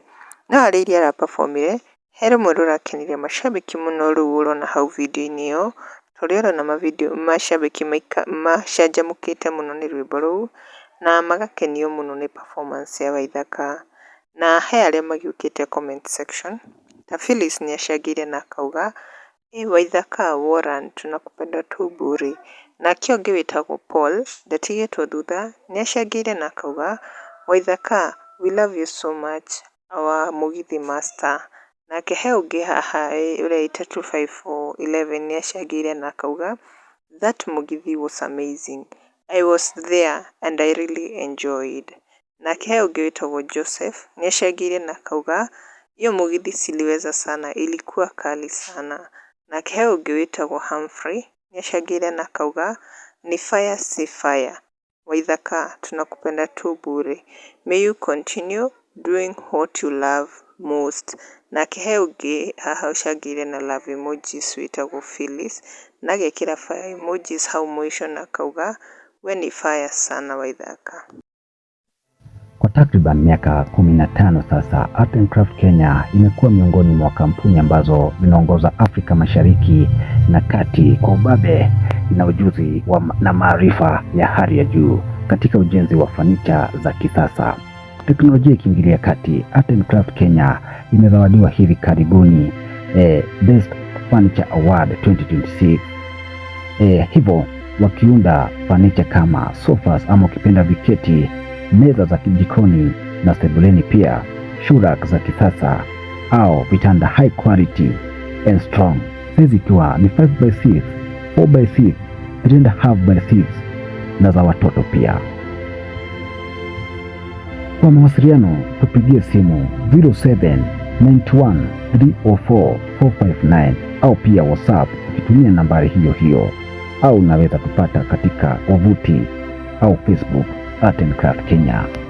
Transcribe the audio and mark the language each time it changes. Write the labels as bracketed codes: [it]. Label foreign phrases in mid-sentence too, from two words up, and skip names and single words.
[ki] No harĩ iria arapafomire, he rũmwe rũrakenirie macambĩki mũno rũu ũrona hau video-inĩ ĩyo, tũrĩa ũrona macambĩki macanjamũkĩte mũno nĩ rwĩmbo rũu na magakenio mũno nĩ performance ya Waithaka. Na he arĩa magĩũkĩte comment section ta Phyllis nĩacangĩire na akauga Waithaka Warren [sw] tunakupenda tu bure. [ki] Nake ũngĩ wĩtagwo Paul ndatigĩtwo thutha nĩacangĩire na akauga Waithaka [en] we love you so much our mũgithi master. [ki] Nake he ũngĩ haha ũrĩa 25411 nĩacangĩire na akauga [en] that mũgithi was amazing, I was there and I really enjoyed. [ki] Nake he ũngĩ wĩtagwo Joseph nĩacangĩire na akauga [sw] hiyo mũgithi siliweza sana, ilikuwa kali sana. [ki] Nake he ũngĩ wĩtagwo Humphrey nĩacangĩire na akauga [sw] ni fire si fire, Waithaka tunakupenda tu bure, [en] may you continue doing what you love most. [ki] Nake he ũngĩ haha ũcangĩire na [en] love emojis [ki] wĩtagwo Phyllis na agekĩra [en] fire emojis [ki] hau mwisho na akauga we ni fire sana Waithaka. [sw] Kwa takriban miaka 15 sasa, Art and Craft Kenya imekuwa miongoni mwa kampuni ambazo zinaongoza Afrika Mashariki na Kati kwa ubabe na ujuzi na maarifa ya hali ya juu katika ujenzi wa fanicha za kisasa. Teknolojia ikiingilia kati, Art and Craft Kenya imezawadiwa hivi karibuni Best Furniture Award 2026. Hivyo wakiunda fanicha kama sofas ama ukipenda viketi, meza za kijikoni na sebuleni, pia shurak za kisasa au vitanda [en] high quality and strong, [sw] size ikiwa ni 5x6, 4x6, 3.5x6 na za watoto pia. Kwa mawasiliano tupigie simu 0791304459 au pia WhatsApp ukitumia nambari hiyo hiyo, au unaweza kupata katika wavuti au Facebook Art and Craft Kenya.